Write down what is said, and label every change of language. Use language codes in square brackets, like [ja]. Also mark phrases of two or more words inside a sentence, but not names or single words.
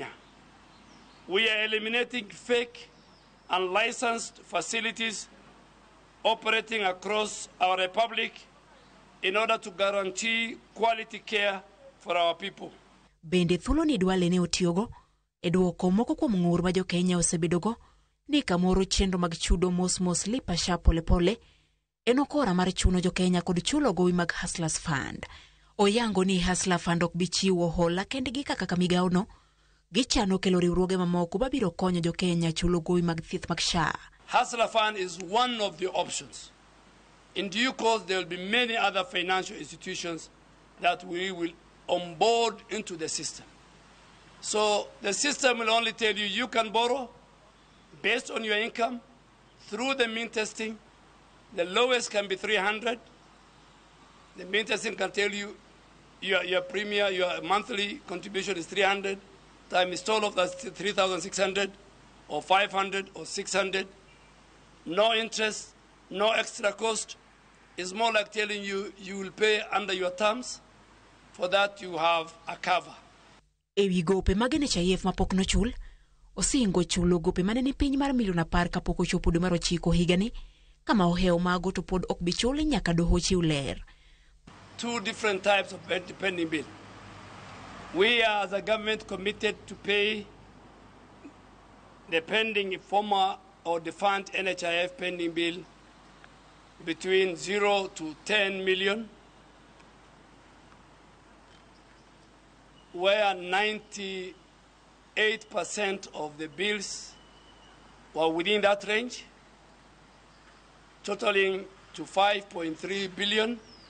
[en] We are eliminating fake and licensed facilities operating across our republic in order to guarantee quality care for our people. [luo] Bende thulo ni Duale ne otiogo e duoko moko kuom ng'ur ma jo Kenya osebedogo ni kamoro chenro mag chudo mos lipa SHA pole pole enokora mar chuno jo Kenya kod chulo gowi mag Hustlers Fund. Oyango ni Hustler Fund ok bichiwo hola kendgi kaka migao no gichano kelo riwruoge mamoko babiro konyo jo Kenya chulo gowi mag thieth mag SHA. [en] Hustler Fund is one of the options. In due course, there will be many other financial institutions that we will onboard into the system. So the system will only tell you you can borrow based on your income through the mean testing. The lowest can be 300. The Mintesin can tell you your premier, your monthly contribution is 300, time install of that 3,600 or 500 or 600. No interest, no extra cost. It's more like telling you you will pay under your terms. For that you have a cover. [luo] Ewi gope mage NHIF mapok nochul, osingo chulo gope mane ni piny mar milion 10 kapok ochopo dwe mar 9 higani, kama oheo mago to pod ok bichule nyaka doho chiw ler. [en] Two different types of pending bill. We are as a government committed to pay the pending former or defunct NHIF pending bill between 0 to 10 million, where 98% of the bills were within that range, totaling to 5.3 billion.